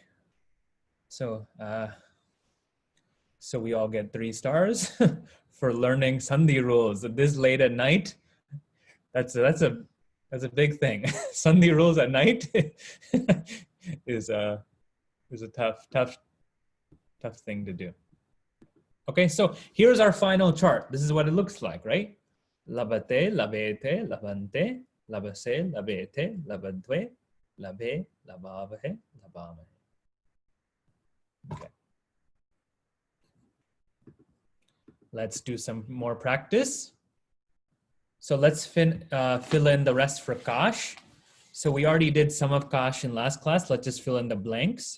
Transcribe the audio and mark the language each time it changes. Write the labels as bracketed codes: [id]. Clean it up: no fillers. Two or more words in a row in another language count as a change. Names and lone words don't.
[en] So we all get 3 stars for learning sandhi rules this late at night. That's a big thing. Sandhi rules at night is a tough thing to do. Okay, so here's our final chart. This is what it looks like, right? [sa] Labate, labete, labante, labase, labete, labadve, labe, labavahe, labamahe. [en] Okay. Let's do some more practice. So let's fill in the rest for Kash. So we already did some of Kash in last class. Let's just fill in the blanks.